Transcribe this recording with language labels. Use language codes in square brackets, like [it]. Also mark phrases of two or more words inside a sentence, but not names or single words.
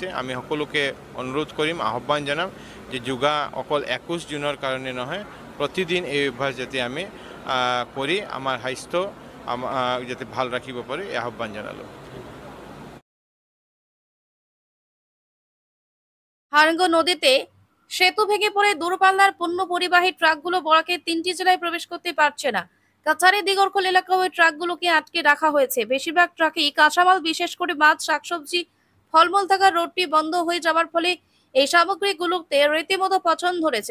[as] আমি সকলোকে অনুৰোধ কৰিম, আহ্বান জনাম যে যোগা অকল 21 জুনৰ কাৰণে নহয়, প্ৰতিদিন এই অভ্যাস যাতে আমি কৰি আমাৰ স্বাস্থ্য যাতে ভাল ৰাখিব পাৰোঁ, এই আহ্বান জনালোঁ। [bn] হারঙ্গ নদীতে সেতু ভেঙে পড়ে দূরপাল্লার পণ্য পরিবাহী ট্রাকগুলো বরাকের 3টি জেলায় প্রবেশ করতে পারছে না। কাছাড়ি দিগরখোল এলাকায় ওই ট্রাকগুলোকে আটকে রাখা হয়েছে। বেশিরভাগ ট্রাকই কাঁচামাল, বিশেষ করে মাছ, শাকসবজি, ফলমূল থাকা রোডটি বন্ধ হয়ে যাওয়ার ফলে এই সামগ্রীগুলোতে রীতিমতো পচন ধরেছে।